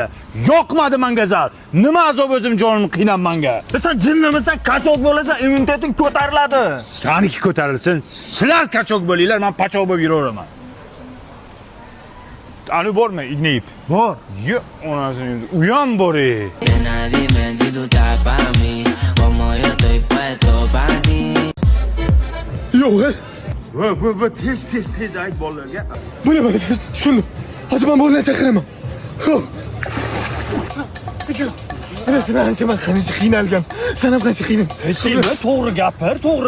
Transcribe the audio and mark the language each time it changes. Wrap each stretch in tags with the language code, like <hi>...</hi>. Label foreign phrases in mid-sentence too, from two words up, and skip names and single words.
<uz>Yoqmadi menga zal. Nima azob o'zim jonimni qiynab menga. Sen jinnimisan, kachok bo'lasan, immuniteting ko'tariladi. Saniki ko'tarilsin. Sizlar kachok bo'linglar, men pachok bo'lib yuraveraman. Ani bormi, ignayib? Bor. Yo'q, onasini u ham bor-ey.</uz> <es>Dime si tú estás para mí, como yo estoy puesto para ti.</es> <uz>Yo'q. Va tez ayt bolalarga. Bo'laman, tushundim. Hozir men bo'lgan chaqiraman. Xo'p. Sen ancha men qancha qiynalgan. Sen ham qancha qiynalding. Sen to'g'ri gapir, to'g'ri.</uz>